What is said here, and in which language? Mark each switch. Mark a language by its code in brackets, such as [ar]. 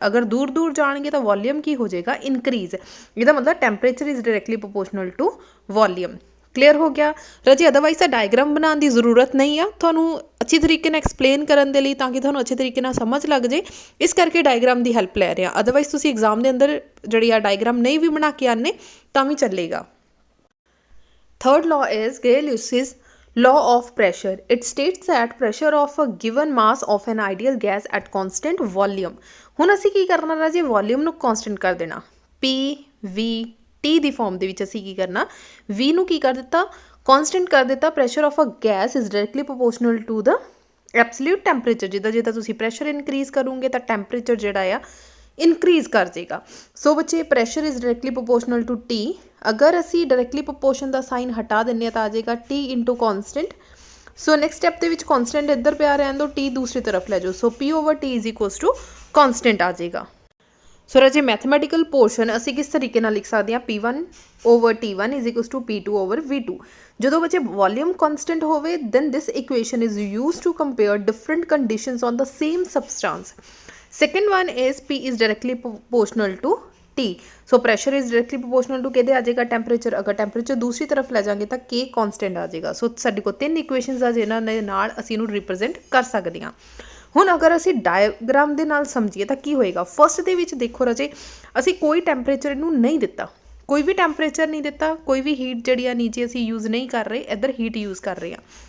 [pa] ਅਗਰ ਦੂਰ ਦੂਰ ਜਾਣਗੇ ਤਾਂ ਵੋਲੀਅਮ ਕੀ ਹੋ ਜਾਏਗਾ, ਇਨਕਰੀਜ਼। ਇਹਦਾ ਮਤਲਬ [en] Temperature is directly proportional to volume. [pa] Clear ਹੋ ਗਿਆ ਰਾਜੀ? ਅਦਰਵਾਈਜ਼ ਤਾਂ ਡਾਇਗਰਾਮ ਬਣਾਉਣ ਦੀ ਜ਼ਰੂਰਤ ਨਹੀਂ ਆ, ਤੁਹਾਨੂੰ ਅੱਛੀ ਤਰੀਕੇ ਨਾਲ ਐਕਸਪਲੇਨ ਕਰਨ ਦੇ ਲਈ, ਤਾਂ ਕਿ ਤੁਹਾਨੂੰ ਅੱਛੇ ਤਰੀਕੇ ਨਾਲ ਸਮਝ ਲੱਗ ਜੇ। ਇਸ ਕਰਕੇ ਡਾਇਗਰਾਮ ਦੀ ਹੈਲਪ ਲੈ ਰਹੇ ਹਾਂ। ਅਦਰਵਾਈਜ਼ ਤੁਸੀਂ ਐਗਜ਼ਾਮ ਦੇ ਅੰਦਰ ਜਿਹੜੀ ਆ ਡਾਇਗਰਾਮ ਨਹੀਂ ਵੀ ਬਣਾ ਕੇ ਆਨੇ ਤਾਂ ਵੀ ਚੱਲੇਗਾ। [en] Third law is Gay-Luss's law of pressure. It states that pressure of a given mass of an ideal gas at constant volume। [pa] ਹੁਣ ਅਸੀਂ ਕੀ ਕਰਨਾ ਰਾਜੇ, ਵੋਲੀਅਮ ਨੂੰ ਕਨਸਟੈਂਟ ਕਰ ਦੇਣਾ। P, V, T ਦੀ ਫਾਰਮ ਦੇ ਵਿੱਚ ਅਸੀਂ ਕੀ ਕਰਨਾ, V ਨੂੰ ਕੀ ਕਰ ਦਿੱਤਾ, ਕਨਸਟੈਂਟ ਕਰ ਦਿੱਤਾ। [en] Pressure of a gas is directly proportional to the absolute temperature. [pa] ਜਿੱਦਾਂ ਜਿੱਦਾਂ ਤੁਸੀਂ ਪ੍ਰੈਸ਼ਰ ਇਨਕਰੀਜ਼ ਕਰੋਗੇ ਤਾਂ ਟੈਂਪਰੇਚਰ ਜਿਹੜਾ ਆ ਇਨਕਰੀਜ਼ ਕਰ ਜਾਏਗਾ। ਸੋ ਬੱਚੇ pressure is directly proportional to T। ਅਗਰ ਅਸੀਂ ਡਾਇਰੈਕਟਲੀ ਪ੍ਰੋਪੋਰਸ਼ਨ ਦਾ ਸਾਈਨ ਹਟਾ ਦਿੰਦੇ ਹਾਂ ਤਾਂ ਆ ਜਾਏਗਾ T into ਕੌਨਸਟੈਂਟ। So next step ਦੇ ਵਿੱਚ ਕੌਨਸਟੈਂਟ ਇੱਧਰ ਪਿਆ ਰਹਿਣ ਦਿਓ, T ਦੂਸਰੀ ਤਰਫ ਲੈ ਜਾਓ। ਸੋ P/T ਇਜ਼ ਇਕੁਅਲ ਟੂ ਕੌਨਸਟੈਂਟ ਆ ਜਾਏਗਾ। ਸੋ ਰਾਜੇ ਮੈਥਮੈਟੀਕਲ ਪੋਰਸ਼ਨ ਅਸੀਂ ਕਿਸ ਤਰੀਕੇ ਨਾਲ ਲਿਖ ਸਕਦੇ ਹਾਂ, P1/T1 is equal to P2/V2। ਜਦੋਂ ਬੱਚੇ ਵੋਲੀਅਮ ਕਨਸਟੈਂਟ ਹੋਵੇ [en] Then this equation is used to compare different conditions on the same substance. Second one is P is directly proportional to T। So pressure is directly proportional to [pa] ਕਿਹਦੇ ਆ ਜਾਏਗਾ, [en] Temperature. [pa] ਅਗਰ temperature ਦੂਸਰੀ ਤਰਫ ਲੈ ਜਾਵਾਂਗੇ ਤਾਂ K ਕੌਨਸਟੈਂਟ ਆ ਜਾਏਗਾ। ਸੋ ਸਾਡੇ ਕੋਲ 3 ਇਕੁਏਸ਼ਨਸ ਆ ਜਿਨ੍ਹਾਂ ਦੇ ਨਾਲ ਅਸੀਂ ਇਹਨੂੰ ਰਿਪਰੈਜ਼ੈਂਟ ਕਰ ਸਕਦੇ ਹਾਂ। ਹੁਣ ਅਗਰ ਅਸੀਂ ਡਾਇਗਰਾਮ ਦੇ ਨਾਲ ਸਮਝੀਏ ਤਾਂ ਕੀ ਹੋਏਗਾ। ਫਸਟ ਦੇ ਵਿੱਚ ਦੇਖੋ ਰਾਜੇ, ਅਸੀਂ ਕੋਈ ਟੈਂਪਰੇਚਰ ਇਹਨੂੰ ਨਹੀਂ ਦਿੱਤਾ, ਕੋਈ ਵੀ ਟੈਂਪਰੇਚਰ ਨਹੀਂ ਦਿੱਤਾ, ਕੋਈ ਵੀ ਹੀਟ ਜਿਹੜੀ ਆ ਨੀਚੇ ਅਸੀਂ ਯੂਜ਼ ਨਹੀਂ ਕਰ ਰਹੇ, ਇੱਧਰ ਹੀਟ ਯੂਜ਼ ਕਰ ਰਹੇ ਹਾਂ।